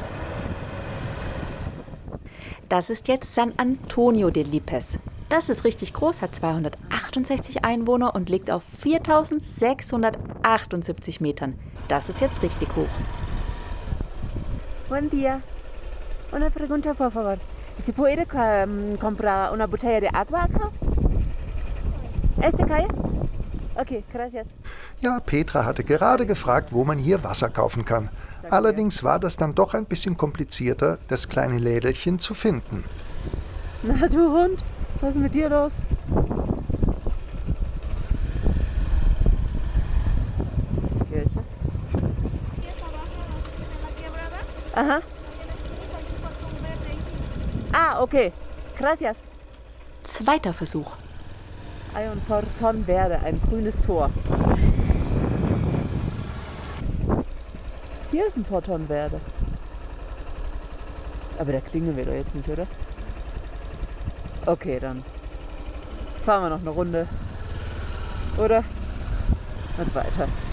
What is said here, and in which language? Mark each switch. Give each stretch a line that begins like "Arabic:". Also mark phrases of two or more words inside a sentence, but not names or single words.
German: Das ist jetzt San Antonio de Lipes. Das ist richtig groß, hat 268 Einwohner und liegt auf 4.678 Metern. Das ist jetzt richtig hoch.
Spanish: Buen día. Una pregunta, por favor. ¿Se puede comprar una botella de agua acá? ¿Esta calle? Okay, gracias.
German: Ja, Petra hatte gerade gefragt, wo man hier Wasser kaufen kann. Allerdings war das dann doch ein bisschen komplizierter, das kleine Lädelchen zu finden. Na du Hund, was ist mit dir los? Das ist die Kirche. Aha.
Spanish: Ah, okay. Gracias.
German: Zweiter Versuch.
Spanish: Hay un portón verde,
German: ein grünes Tor. Hier ist ein
Spanish: Portón verde.
German: Aber da klingeln wir doch jetzt nicht, oder? Okay, dann fahren wir noch eine Runde. Oder? Und weiter.